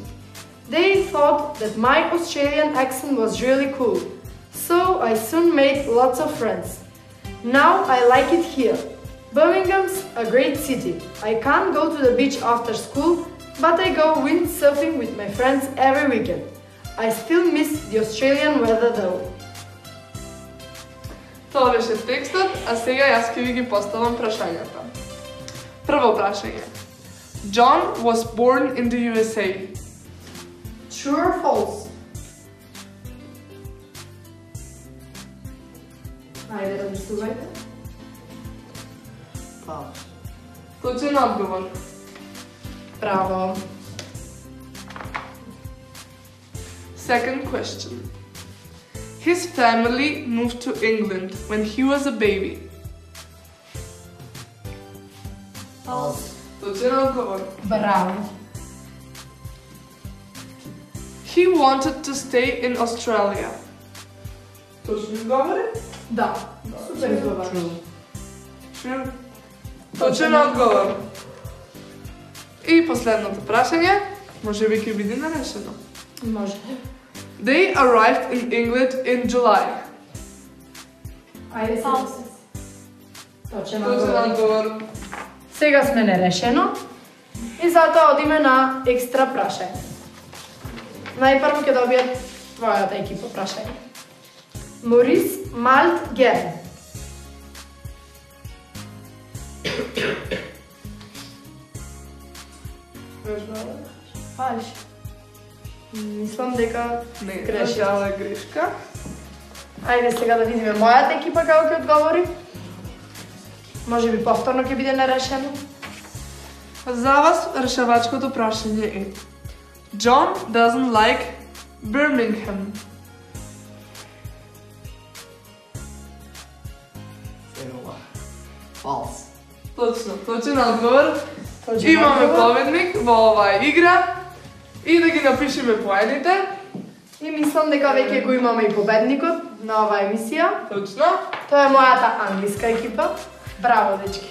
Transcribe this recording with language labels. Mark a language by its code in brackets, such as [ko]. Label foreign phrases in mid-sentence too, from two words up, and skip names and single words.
[en] They thought that my Australian accent was really cool, so I soon made lots of friends. Now I like it here. Birmingham's a great city. I can't go to the beach after school, but I go windsurfing with my friends every weekend. I still miss the Australian weather though. [mk] Тоа беше текстот, а сега јас ќе ви ги поставам прашањата. Прво прашање. [en] John was born in the USA. True or false? [mk] Ајде, размислувајте. [en] False. [mk] Точен одговор. Браво. [en] Second question. His family moved to England when he was a baby. False. [mk] Точен одговор. Браво. [en] He wanted to stay in Australia. [mk] Точно изговори? Да. Супер изговор. [en] True. True. [mk] Точен одговор. И последното прашање, може би ќе биде нарешено. Може. [en] They arrived in England in July. [mk] Ајде се. Точен Точен одговор. одговор. Сега сме нерешено и затоа одиме на екстра прашање. Најпрво ќе добијат твојата екипа прашање. Морис Малт Герн. Фалш. Мислам дека Не, грешиш. грешка. Грешка. Ајде сега да видиме мојата екипа како ќе одговори. Може би повторно ќе биде нерешено. За вас решавачкото прашање е [en] John doesn't like Birmingham. False. [mk] Точно, точен одговор. Точен Имаме одговор. победник во оваа игра и да ги напишеме поените. И мислам дека веќе го имаме и победникот на оваа емисија. Точно. Тоа е мојата англиска екипа. Браво, дечки.